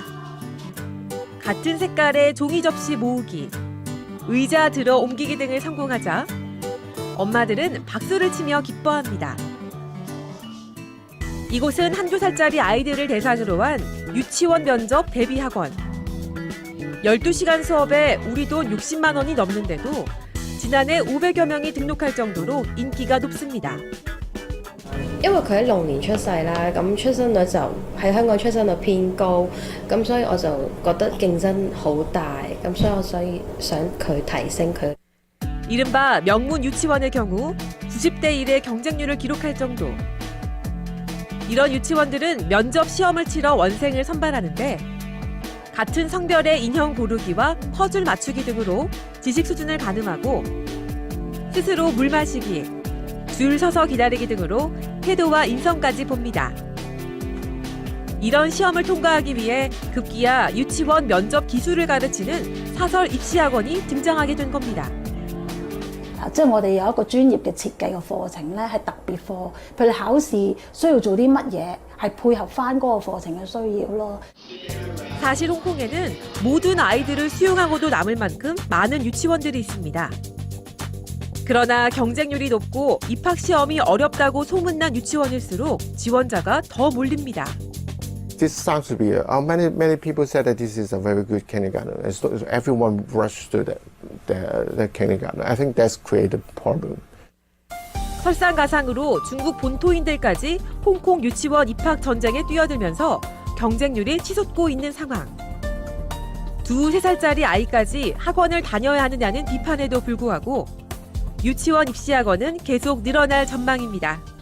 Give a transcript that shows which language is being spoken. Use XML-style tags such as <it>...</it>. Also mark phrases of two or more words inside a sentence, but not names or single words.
<ko>같은 색깔의 종이 접시 모으기, 의자 들어 옮기기 등을 성공하자 엄마들은 박수를 치며 기뻐합니다. 이곳은 한두 살짜리 아이들을 대상으로 한 유치원 면접 대비 학원. 12시간 수업에 우리 돈 60만 원이 넘는데도 지난해 500여 명이 등록할 정도로 인기가 높습니다.</ko> <yue>因為佢喺龍年出世啦，咁出生率就喺香港出生率偏高，咁所以我就覺得競爭好大，咁所以想佢提升佢。</yue> <ko>이른바 명문 유치원의 경우 90대 1의 경쟁률을 기록할 정도. 이런 유치원들은 면접 시험을 치러 원생을 선발하는데 같은 성별의 인형 고르기와 퍼즐 맞추기 등으로 지식 수준을 가늠하고 스스로 물 마시기, 줄 서서 기다리기 등으로 태도와 인성까지 봅니다. 이런 시험을 통과하기 위해 급기야 유치원 면접 기술을 가르치는 사설 입시학원이 등장하게 된 겁니다.</ko> <yue>即係我哋有一個專業嘅設計嘅課程咧，係特別課，譬如考試需要做啲乜嘢，係配合翻嗰個課程嘅需要咯。</yue> <ko>사실 홍콩에는 모든 아이들을 수용하고도 남을 만큼 많은 유치원들이 있습니다. 그러나 경쟁률이 높고 입학 시험이 어렵다고 소문난 유치원일수록 지원자가 더 몰립니다.</ko> <en>This sounds to be many people said that this is a very good kindergarten. And so everyone rushed to the kindergarten. I think that's created a problem.</en> <ko>설상가상으로 중국 본토인들까지 홍콩 유치원 입학 전쟁에 뛰어들면서 경쟁률이 치솟고 있는 상황. 2, 3살짜리 아이까지 학원을 다녀야 하느냐는 비판에도 불구하고 유치원 입시 학원은 계속 늘어날 전망입니다.</ko>